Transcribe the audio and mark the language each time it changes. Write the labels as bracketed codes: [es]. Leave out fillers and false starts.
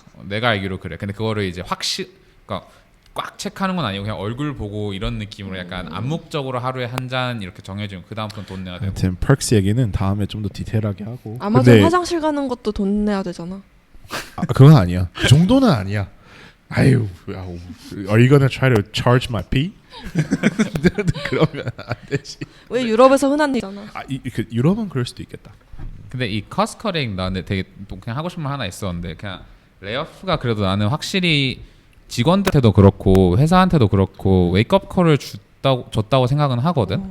[ko] 내가 알기로 그래. 근데 그거를 이제 그러니까 꽉 체크하는 건 아니고 그냥 얼굴 보고 이런 느낌으로 약간 암묵적으로 하루에 한 잔 이렇게 정해지면 그 다음부터는 돈 내야 되고. 하여튼 펄크스 얘기는 다음에 좀 더 디테일하게 하고. 아마존 근데 화장실 가는 것도 돈 내야 되잖아. 그건 아니야. 그 정도는 아니야. 아유, [en] are you gonna try to charge my pee? [ko] 그러면 안 되지. 왜 유럽에서 흔한 일이잖아. 유럽은 그럴 수도 있겠다. 근데 이 커스커링 나는 되게 또 그냥 하고 싶은 말 하나 있었는데 그냥 레이오프가 그래도 나는 확실히 직원들한테도 그렇고 회사한테도 그렇고 웨이크업 콜을 줬다고 생각은 하거든.